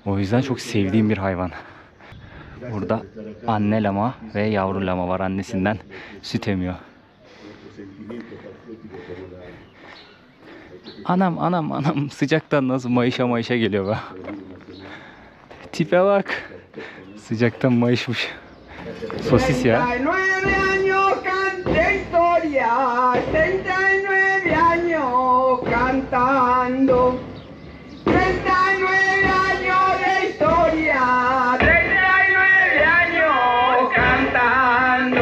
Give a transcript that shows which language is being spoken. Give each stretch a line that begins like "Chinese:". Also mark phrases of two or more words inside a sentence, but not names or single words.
Turkish: O yüzden çok sevdiğim bir hayvan. Burada anne lama ve yavru lama var. Annesinden süt emiyor. Anam anam anam, sıcaktan nasıl mayışa geliyor be. Tipe bak. Sıcaktan mayışmış. Sosis ya.
Spanish: 39 años canté historia, 39 años cantando, 39 años de historia, 39 años cantando.